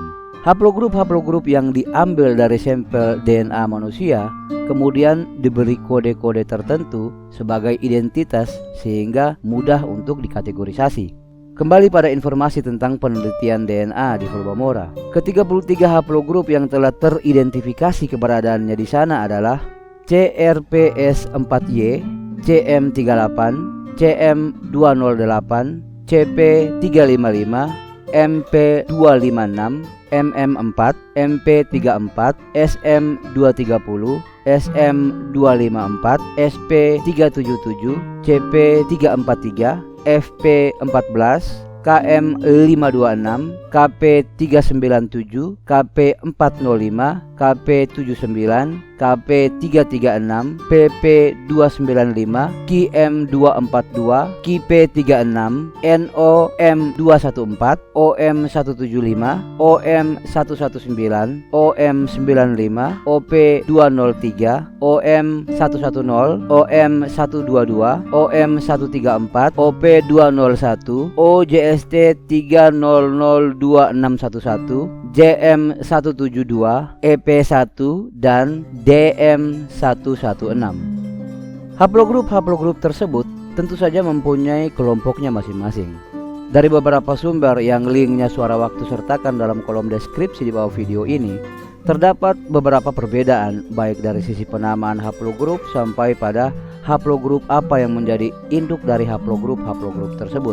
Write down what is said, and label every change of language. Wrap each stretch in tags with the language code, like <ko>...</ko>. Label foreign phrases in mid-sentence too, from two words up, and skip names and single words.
<id>Haplogrup-haplogrup yang diambil dari sampel DNA manusia kemudian diberi kode-kode tertentu sebagai identitas sehingga mudah untuk dikategorisasi. Kembali pada informasi tentang penelitian DNA di Flobamora. Ke-33 haplogrup yang telah teridentifikasi keberadaannya di sana adalah CRPS4Y, CM38, CM208, CP355, MP256, MM4, MP34, SM230, SM254, SP377, CP343, FP14, KM526, KP397, KP405, KP79, KP336, PP295, KIM242, KIP36, NOM214, OM175, OM119, OM95, OP203, OM110, OM122, OM134, OP201, OJST300261, JM172, EP1, dan DM116. Haplogrup tersebut tentu saja mempunyai kelompoknya masing-masing. Dari beberapa sumber yang linknya Suara Waktu sertakan dalam kolom deskripsi di bawah video ini, terdapat beberapa perbedaan baik dari sisi penamaan haplogrup sampai pada haplogrup apa yang menjadi induk dari haplogrup tersebut.</id>